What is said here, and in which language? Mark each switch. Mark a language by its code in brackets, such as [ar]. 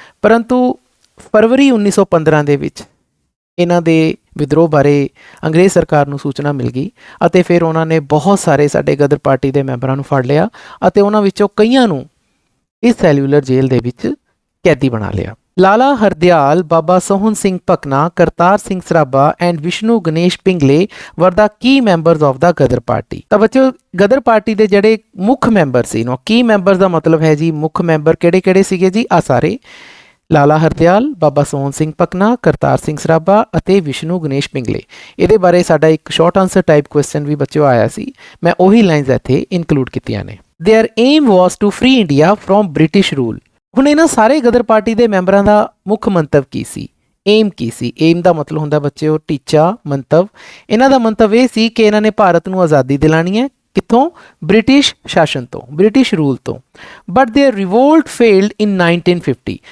[pa] ਪਰੰਤੂ ਫਰਵਰੀ 1915 ਦੇ ਵਿੱਚ ਇਹਨਾਂ ਦੇ ਵਿਦਰੋਹ ਬਾਰੇ ਅੰਗਰੇਜ਼ ਸਰਕਾਰ ਨੂੰ ਸੂਚਨਾ ਮਿਲ ਗਈ ਅਤੇ ਫਿਰ ਉਹਨਾਂ ਨੇ ਬਹੁਤ ਸਾਰੇ ਸਾਡੇ ਗਦਰ ਪਾਰਟੀ ਦੇ ਮੈਂਬਰਾਂ ਨੂੰ ਫੜ ਲਿਆ ਅਤੇ ਉਹਨਾਂ ਵਿੱਚੋਂ ਕਈਆਂ ਨੂੰ ਇਸ ਸੈਲੂਲਰ ਜੇਲ੍ਹ ਦੇ ਵਿੱਚ ਕੈਦੀ ਬਣਾ ਲਿਆ। [en] Lala Hardayal, Baba Sohan Singh पकना, Kartar Singh Sarabha and Vishnu Ganesh Pingle were the key members of the Gadar party. [hi] तो बच्चों गदर पार्टी के [pa] ਜਿਹੜੇ ਮੁੱਖ ਮੈਂਬਰ ਸੀ [en] no key members [pa] ਦਾ ਮਤਲਬ ਹੈ ਜੀ ਮੁੱਖ ਮੈਂਬਰ ਕਿਹੜੇ-ਕਿਹੜੇ ਸੀਗੇ ਜੀ ਆ ਸਾਰੇ ਲਾਲਾ ਹਰਦਿਆਲ, ਬਾਬਾ ਸੋਹਣ ਸਿੰਘ ਪਕਨਾ, ਕਰਤਾਰ ਸਿੰਘ ਸਰਾਭਾ ਅਤੇ ਵਿਸ਼ਨੂੰ ਗਣੇਸ਼ ਪਿੰਗਲੇ। ਇਹਦੇ ਬਾਰੇ ਸਾਡਾ ਇੱਕ ਸ਼ਾਰਟ ਆਨਸਰ ਟਾਈਪ ਕੁਐਸਚਨ ਵੀ ਬੱਚਿਓ ਆਇਆ ਸੀ, ਮੈਂ ਉਹੀ ਲਾਈਨਸ ਇੱਥੇ ਇਨਕਲੂਡ ਕੀਤੀਆਂ ਨੇ। [en] Their aim was to free India from British rule. [pa] ਹੁਣ ਇਹਨਾਂ ਸਾਰੇ ਗਦਰ ਪਾਰਟੀ ਦੇ ਮੈਂਬਰਾਂ ਦਾ ਮੁੱਖ ਮੰਤਵ ਕੀ ਸੀ, ਏਮ ਕੀ ਸੀ? ਏਮ ਦਾ ਮਤਲਬ ਹੁੰਦਾ ਬੱਚਿਓ ਟੀਚਾ, ਮੰਤਵ। ਇਹਨਾਂ ਦਾ ਮੰਤਵ ਇਹ ਸੀ ਕਿ ਇਹਨਾਂ ਨੇ ਭਾਰਤ ਨੂੰ ਆਜ਼ਾਦੀ ਦਿਲਾਣੀ ਹੈ, ਕਿੱਥੋਂ? ਬ੍ਰਿਟਿਸ਼ ਸ਼ਾਸਨ ਤੋਂ, ਬ੍ਰਿਟਿਸ਼ ਰੂਲ ਤੋਂ। [en] But their revolt failed in 1950।